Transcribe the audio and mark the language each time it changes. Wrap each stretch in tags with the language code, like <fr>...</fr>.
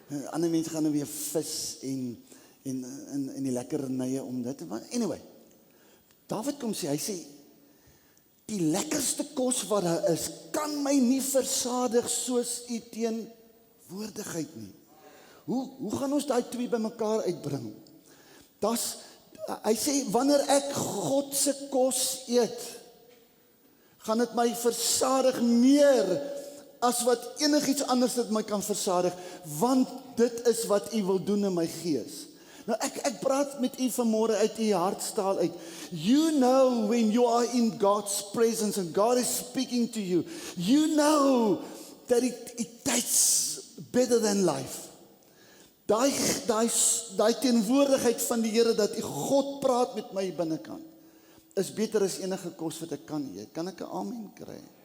<af>Ander mense gaan nou weer vis en die lekkernye om dit. Anyway, Dawid kom sê, hy sê, die lekkerste kos wat daar is, kan my nie versadig soos u teenwoordigheid nie. Hoe gaan ons daai twee bymekaar uitbring? Hy sê, wanneer ek God se kos eet, gaan dit my versadig meer as wat enigiets anders dit my kan versadig, want dit is wat u wil doen in my gees. Nou ek praat met u vanmôre uit u hartstaal uit.</af> <en>You know when you are in God's presence and God is speaking to you, you know that it tastes better than life.</en> <af>Daai teenwoordigheid van die Here, dat die God praat met my binnekant, is beter as enige kos wat ek kan eet. Kan ek 'n amen kry?</af>